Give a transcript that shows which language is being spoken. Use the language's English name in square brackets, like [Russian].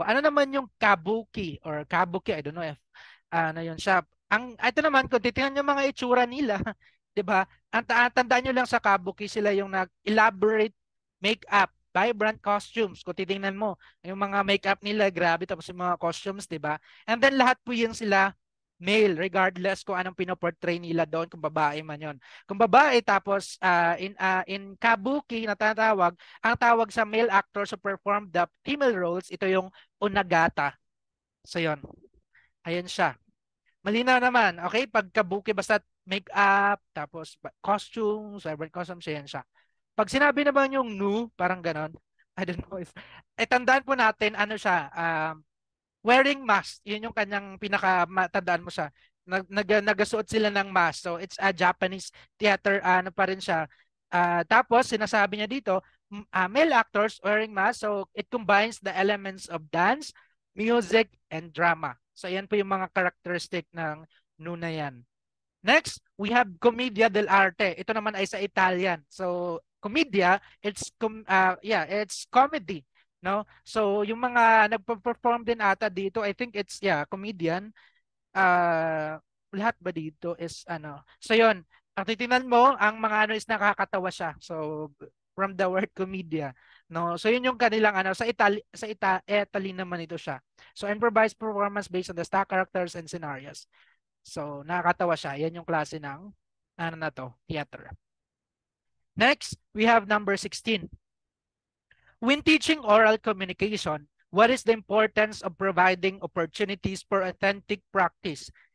[Filipino] Ano naman yung kabuki or kabuki? [English] I don't know if [Filipino] ano yun siya. Ito naman, kung titingnan nyo mga itsura nila, 'di ba? Tandaan nyo lang sa kabuki sila yung nag- [English] elaborate makeup, vibrant costumes. [Filipino] Kung titingnan mo, yung mga makeup nila, grabe, tapos yung mga costumes, 'di ba? And then lahat po yun sila male, regardless kung anong pinoportray nila doon, kung babae man yon. Kung babae, tapos in kabuki na tatawag, ang tawag sa [English] male actors who perform the female roles, [Filipino] ito yung unagata. So yon. Ayan siya. Malinaw naman. Okay? Pag kabuki, basta make-up, tapos costumes, vibrant costumes, yan siya. Pag sinabi naman yung nu, parang ganon, I don't know if, tandaan po natin, ano siya, wearing mask. Yun yung kanyang pinaka-matandaan mo siya. Nagasuot sila ng mask. So, [English] it's a Japanese theater, [Filipino] ano pa rin siya. Tapos, sinasabi niya dito, [English] male actors wearing mask. So, it combines the elements of dance, music, and drama. [Filipino] So, yan po yung mga characteristic ng nu na yan. [English] Next, we have Commedia dell'arte. [Filipino] Ito naman ay sa Italian. [English] So, Commedia, it's comedy, no? [Filipino] So, yung mga nagpo-perform din ata dito, [English] I think it's comedian. [Filipino] Lahat ba dito is ano? So, yun. Ang titingnan mo, ang mga ano is nakakatawa siya. [English] So, from the word Commedia, no? [Filipino] So, yun yung kanilang ano sa Italy naman ito siya. [English] So, improvised performance based on the stock characters and scenarios. So, [Filipino] nakakatawa siya. Yan yung klase ng ano na to, theater. [English] Next, we have number 16. When teaching oral communication, what is the importance of providing opportunities for authentic practice?